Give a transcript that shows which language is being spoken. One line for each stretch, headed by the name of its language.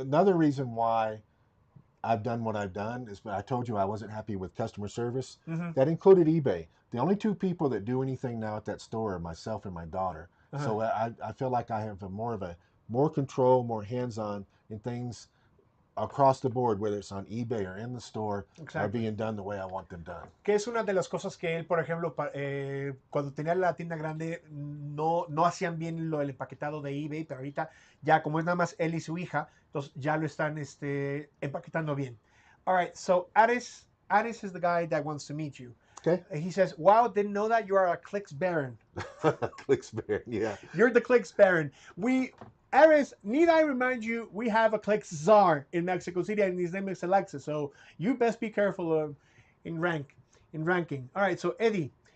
English: Another reason why I've done what I've done is I told you I wasn't happy with customer service. Mm-hmm. That included eBay. The only two people that do anything now at that store are myself and my daughter. Uh-huh. So I feel like I have more control, more hands-on in things across the board, whether it's on eBay or in the store, are being done the way I want them done.
Spanish: Que es una de las cosas que él, por ejemplo, cuando tenía la tienda grande, no hacían bien lo del empaquetado de eBay, pero ahorita ya como es nada más él y su hija, entonces ya lo están empaquetando bien.
English: All right, so Addis is the guy that wants to meet you. Okay. He says, wow, didn't know that you are a Clicks Baron. Clicks Baron, yeah. You're the Clicks Baron. Aris, need I remind you, we have a Clicks Czar in Mexico City, and his name is Alexa, so you best be careful in ranking. All right, so Eddie.